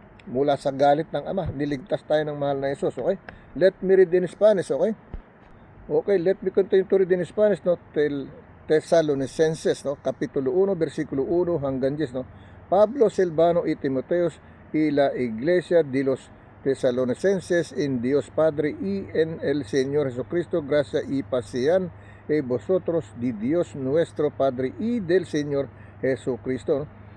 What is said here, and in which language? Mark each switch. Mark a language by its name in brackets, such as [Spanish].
[Filipino] Mula sa galit ng Ama, niligtas tayo ng mahal na Jesus. [English] Okay? Let me read in Spanish. Okay? Okay, let me continue to read in Spanish, no? [Filipino] Tesalonicenses, no? Kapitulo 1, versikulo 1 hanggang 10, no? [Spanish] Pablo, Silvano y Timoteos y la iglesia de los Tesalonicenses en Dios Padre y en el Señor Jesucristo, gracia y paz sean vosotros de Dios nuestro Padre y del Señor Jesucristo, no?